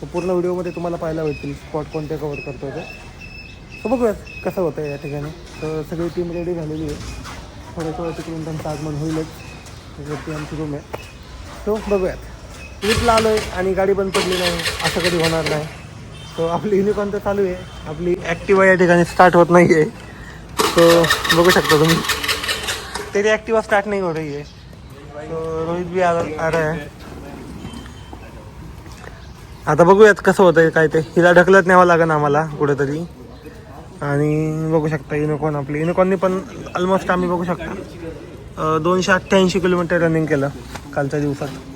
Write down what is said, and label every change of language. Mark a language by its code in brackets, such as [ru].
[mr] तो पूर्ण व्हिडिओमध्ये तुम्हाला पाहायला भेटतील स्पॉट कोणते कवर करतो ते। सो बघूयात कसं होतं आहे या ठिकाणी। तर सगळी टीम रेडी झालेली आहे, थोडं तिकडून त्यांचं आगमन होईलच, त्याच्यावरती आमची रूम आहे। सो बघूयात। ट्रिपला आलो आहे आणि गाडी बंद पडली नाही असं कधी होणार नाही। सो आपली युनिकॉर्न तर चालू आहे, आपली ॲक्टिवा या ठिकाणी स्टार्ट होत नाही आहे। सो बघू शकता तुम्ही, तरी ॲक्टिवा स्टार्ट नाही [hi] हो रही है। सो रोहित भी आ रहा है। [mr] आता बघूयात कसं होतं आहे काय ते, हिला ढकलत न्यावं लागेल आम्हाला कुठेतरी। आणि बघू शकता युनिकॉर्न, आपली युनिकॉर्ननी पण ऑलमोस्ट आम्ही बघू शकता 288 किलोमीटर रनिंग केलं कालच्या दिवसात।